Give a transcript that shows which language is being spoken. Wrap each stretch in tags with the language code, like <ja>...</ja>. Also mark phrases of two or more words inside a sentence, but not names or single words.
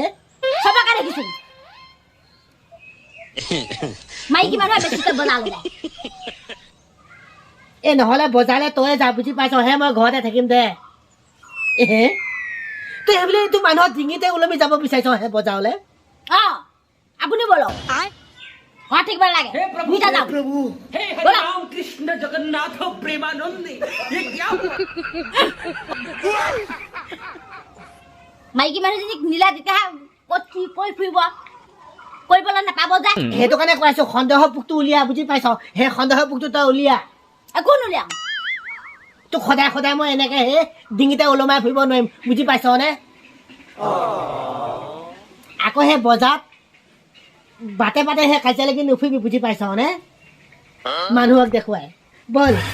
<as>চবকে দেখিছো মাইকী মানুহে বেছিকৈ বজাৰলৈ যায় এ নহ'লে বজাৰলৈ তই যা বুজি পাইছ হে মই ঘৰতে থাকিম দে হে তই সেইবুলি তোৰ মানুহৰ ডিঙিতে ওলমি যাব বিচাৰিছ হে বজাৰলৈ আপুনি বলক ঘৰত থাকিব নালাগে দুইটা যাওঁ</as> <hi>हे राम कृष्ण जगन्नाथ प्रेमानंद ये क्या हुआ</hi> <as>মাইকী মানুহজনীক নিলে তেতিয়াহে ক'ত কি কৈ ফুৰিব কৰিবলৈ নাপাব যে সেইটো কাৰণে কৈ আছো সন্দেহ পোকটো উলিয়া বুজি পাইছ সেই সন্দেহ পোকটো তই উলিয়া একো নুলিয়াম তোক সদায় সদায় মই এনেকে হে ডিঙিতে ওলমাই ফুৰিব নোৱাৰিম বুজি পাইছ নে আকৌ সেই বজাৰত বাটে বাটে সেই কাজিয়া লাগি নুফুৰিবি বুজি পাইছ নে মানুহক দেখুৱাই বল</as>